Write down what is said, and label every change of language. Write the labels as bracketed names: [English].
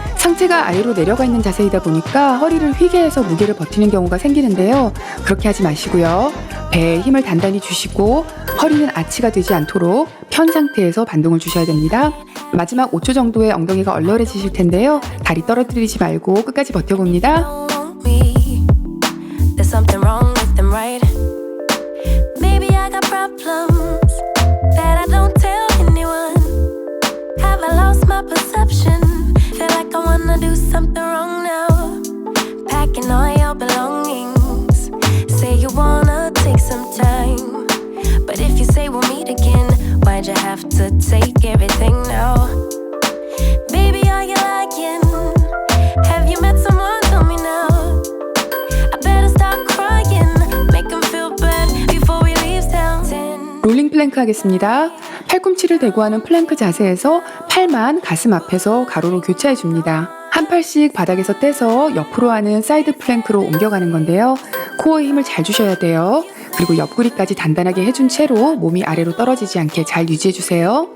[Korean] 상체가 아래로 내려가 있는 자세이다 보니까 허리를 휘게 해서 무게를 버티는 경우가 생기는데요. 그렇게 하지 마시고요. 배에 힘을 단단히 주시고 허리는 아치가 되지 않도록 편 상태에서 반동을 주셔야 됩니다. 마지막 5초 정도의 엉덩이가 얼얼해지실 텐데요. 다리 떨어뜨리지 말고 끝까지 버텨봅니다. [English] Don't want me. There's something wrong with them, right? Maybe I got problems that I don't tell anyone. Have I lost my perception? Feel like I wanna do something wrong now. Packing all your belongings. Say you wanna take some time. But if you say we'll meet again, why'd you have to take everything now? Baby, are you lying? Have you met someone? Tell me now. I better stop crying. Make them feel bad before we leave town. [Korean] 롤링 플랭크 하겠습니다. 팔꿈치를 대고 하는 플랭크 자세에서 팔만 가슴 앞에서 가로로 교차해 줍니다. 한 팔씩 바닥에서 떼서 옆으로 하는 사이드 플랭크로 옮겨가는 건데요. 코어에 힘을 잘 주셔야 돼요. 그리고 옆구리까지 단단하게 해준 채로 몸이 아래로 떨어지지 않게 잘 유지해 주세요.